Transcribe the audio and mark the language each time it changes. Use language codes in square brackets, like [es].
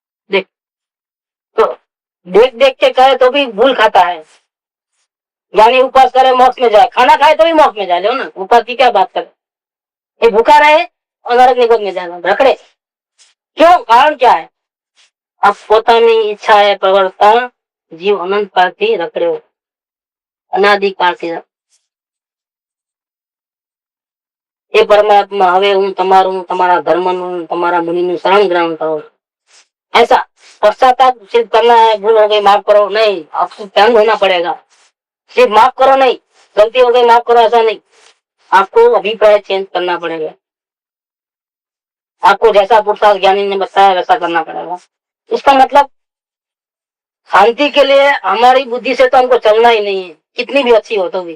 [hi] देख, तो देख देख के करे तो भी भूल खाता है। ज्ञानी उपवास करे मोक्ष में जाए, खाना खाए तो भी मोक्ष में जाए। लो ना, उपवास की क्या बात करे? ये भूखा रहे और नरक निगोद में जाएगा, रखड़े। क्यों? कारण क्या है? [gu] अब पोतानी ઈચ્છા એ પ્રવર્તા જીવ અનંત કાળથી રખડ્યો, અનાદિકાળથી। એ પરમાત્મા હવે હું તમારું, તમારા ધર્મનું, તમારા મુનિનું શરણ ગ્રહણ કરું। [hi] ऐसा पश्चाताप सिर्फ करना है, भूल हो गई माफ करो नहीं, आपको तंग होना पड़ेगा। सिर्फ माफ करो नहीं, गलती हो गई माफ करो ऐसा नहीं, आपको अभिप्राय चेंज करना पड़ेगा। आपको जैसा पुरुषार्थ ज्ञानी ने बताया वैसा करना पड़ेगा। इसका मतलब शांति के लिए हमारी बुद्धि से तो हमको चलना ही नहीं है, कितनी भी अच्छी हो तो भी।